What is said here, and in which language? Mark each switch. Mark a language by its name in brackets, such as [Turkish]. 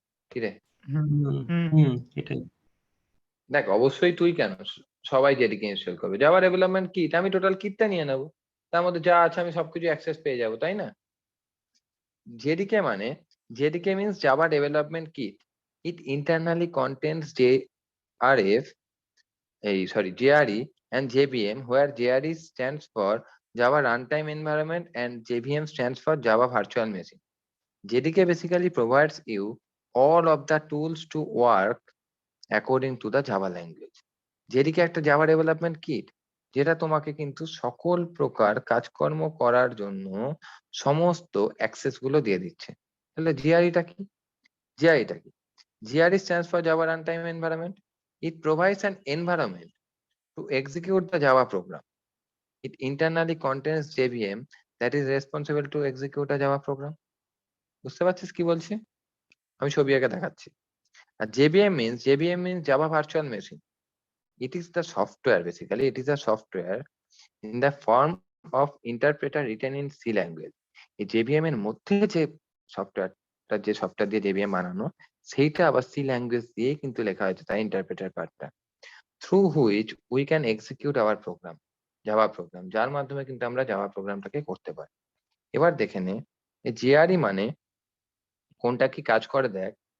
[Bangla] কি রে? হুম হুম হুম, এটাই। দেখ, অবশ্যই তুই কেন, সবাই জেডিকে ইনস্টল করবে। জাভা ডেভেলপমেন্ট কিট, আমি টোটাল কিটটা নিয়ে নেবো, তার মধ্যে যা আছে আমি সবকিছু অ্যাক্সেস পেয়ে যাবো, তাই না? [English] JDK মানে, JDK means Java development kit. It internally contents JRF, JRE and JVM, where JRE stands for Java Runtime Environment and JVM stands for Java Virtual Machine. JDK basically provides you all of the tools to work according to the Java language. [Bangla] JDK একটা Java Development Kit, যেটা তোমাকে কিন্তু সকল প্রকার কাজকর্ম করার জন্য সমস্ত অ্যাক্সেস গুলো দিয়ে দিচ্ছে। তাহলে জিআরইটা কি? জিআরইটা কি? [English] GRE stands for Java Runtime Environment. It provides an environment to execute the Java program. It internally contains JVM that is responsible to execute a Java program. [Bangla] বুঝতে পারছিস কি বলছি? আমি ছবি এঁকে দেখাচ্ছি। [English] আর JVM means Java Virtual Machine. It is the software, basically it is a software in the form of interpreter written in C language. [Bangla] এই JVM এর মধ্যে যে সফটওয়্যার দিয়ে JVM বানানো, সেইটা আবার C ল্যাঙ্গুয়েজ দিয়ে কিন্তু লেখা হয়েছে, তাই ইন্টারপ্রেটার পার্টটা, [English] through which we can execute our program, [Bangla] Java program, যার মাধ্যমে কিন্তু আমরা জাভা প্রোগ্রামটাকে করতে পারি। এবার দেখে নে এই JRE মানে কোনটা কি কাজ করে দেখ।